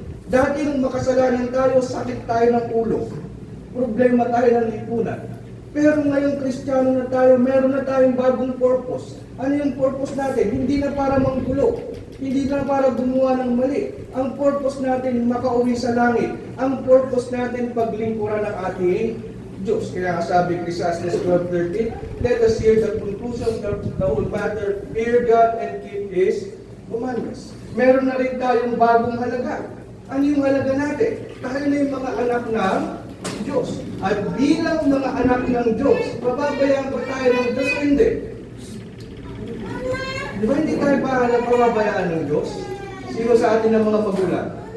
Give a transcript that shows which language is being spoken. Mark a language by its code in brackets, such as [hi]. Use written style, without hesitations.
[tl] Dati nung makasalanan tayo, sakit tayo ng ulo. Problema tayo ng lipunan. Pero ngayong Kristiyano na tayo, meron na tayong bagong purpose. Ano yung purpose natin? Hindi na para manggulo. Hindi na para gumawa ng mali. Ang purpose natin, makauwi sa langit. Ang purpose natin, paglingkuran ng ating Diyos. Kaya nga sabi [en] Ecclesiastes 12:13, let us hear the conclusion of the whole matter, fear God and keep His commandments. [tl] Meron na rin tayong bagong halaga. Ano yung halaga natin? Tayo na yung mga anak ng Diyos. At bilang mga anak ng Diyos, pababayaan ba tayo ng Diyos o hindi? Di ba hindi tayo pababayaan ng Diyos? Sino sa atin ang mga magulang?